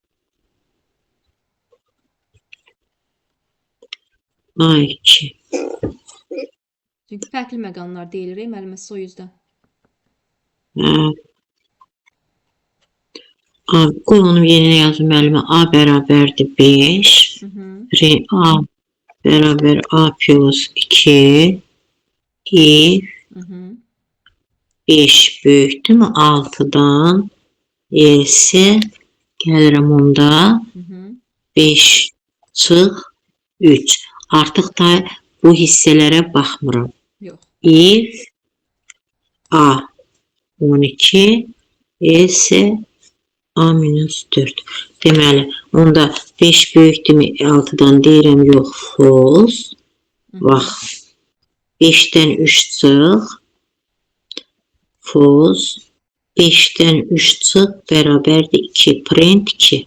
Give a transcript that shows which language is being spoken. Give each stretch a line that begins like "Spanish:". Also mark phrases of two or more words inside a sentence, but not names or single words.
Azerbaijani: A2. Çünki fərqli məqamlar deyilir, müəlliməsi o yüzdən. Qoy onu yerinə yazım müəllimə. A bərabərdir 5. A bərabər A plus 2. If 5 böyükdür mü 6-dan? Else gəlirəm onda 5 çıx 3. Artıq da bu hissələrə baxmıram. Yox.
English: If A 12 else A minus 4.
Azerbaijani: Deməli, onda 5 böyükdür mü 6-dan deyirəm yox, false. Bax. 5-dən 3 çıx. False. 5-dən 3 çıx bərabərdir 2. Print 2.